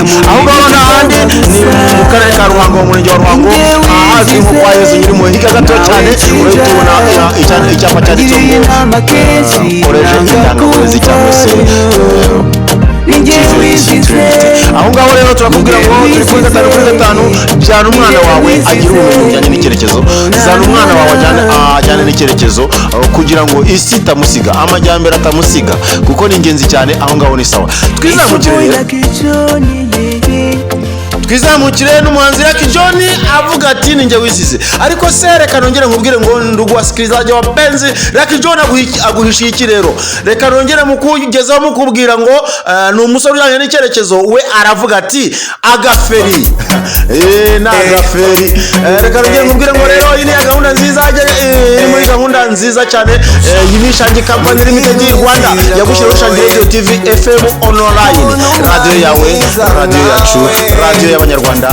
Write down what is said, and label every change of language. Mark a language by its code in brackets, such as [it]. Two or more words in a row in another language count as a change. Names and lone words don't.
[rw] Aho ngaho n'ahandi ni mu karere ka Ruhango, mu murenge wa Ruhango, ahazwi nko kwa Yezu nyirimo hirya gato cyane urahita ubona icyapa cyanditseho ngo koreje indangaburezi cyangwa se aho ngaho rero turakubwira ngo turi kuri 5/5 byana umwana wawe agira ubumenyi bujyanye n'icyerekezo, zana umwana wawe ajyane n'icyerekezo kugira ngo isi itamusiga, amajyambere atamusiga, kuko ni ingenzi cyane. Aho ngaho [sw] ni sawa. [rw] Twizamukire n'umuhanzi Lucky John avuga ati ninjye wisize, ariko se reka nongere nkubwire ngo [sw] ndugu wasikilizaji wapenzi, [rw] Lucky John aguhishiye iki rero? Reka nongere mukugezaho mukubwira ngo ni umusore ujyanye n'icyerekezo, we aravuga ati agaferi na agaferi. Reka nongere nkubwire ngo rero iyi ni gahunda nziza, muri gahunda nziza cyane y'Ishangi Company Limited Rwanda yagushyiraho Ishangi Radio TV FM online, radio yawe, radio yacu, radio y'Abanyarwanda.